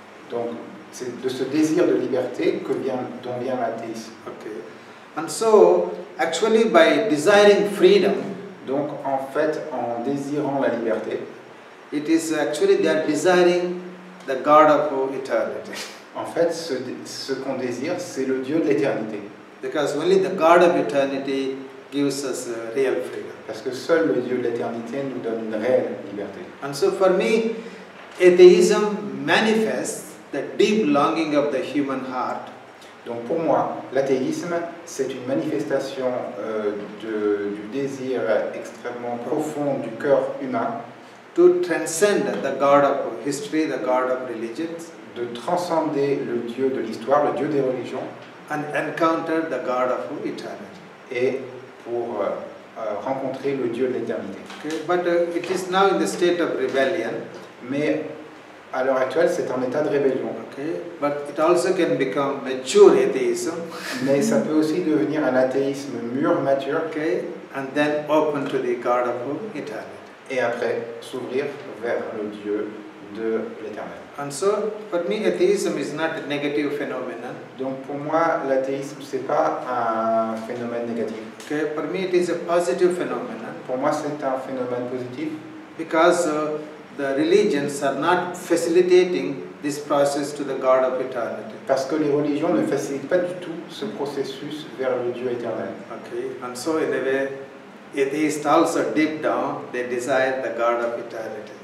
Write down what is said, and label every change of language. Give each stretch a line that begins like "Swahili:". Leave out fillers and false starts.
French: Donc c'est de ce désir de liberté dont vient l'athéisme.
English: Okay, and so actually by desiring freedom,
French: Donc en fait, en désirant la liberté,
English: it is actually they are desiring the God of eternity.
French: en fait, ce qu'on désire, c'est le Dieu de l'éternité.
English: Because only the God of eternity gives us real freedom.
French: Parce que seul le Dieu de l'éternité nous donne une réelle liberté.
English: And so for me, atheism manifests the deep longing of the human heart
French: Donc pour moi, l'athéisme, c'est une manifestation du désir extrêmement profond du cœur humain
English: to transcend the God of history, the God of religions,
French: de transcender le Dieu de l'histoire, le Dieu des religions,
English: and encounter the God of eternity.
French: et pour rencontrer le Dieu de l'éternité.
English: Okay? But it is now in the state of rebellion.
French: Mais à l'heure actuelle, c'est un état de rébellion.
English: Okay? But it also can become mature atheism.
French: Mais ça peut aussi devenir un athéisme mûr, mature,
English: Okay? And then open to the God of eternity.
French: et après s'ouvrir vers le Dieu de l'éternel.
English: And so, for me, atheism is not a negative phenomenon.
French: Donc pour moi, l'athéisme, c'est pas un phénomène négatif.
English: Okay? For me, it is a positive phenomenon
French: Pour moi, c'est un phénomène positif
English: because the religions are not facilitating this process to the God of eternity.
French: parce que les religions ne facilitent pas du tout ce processus vers le Dieu éternel.
English: Okay? And so, in a way, atheists also deep down they desire the God of eternity.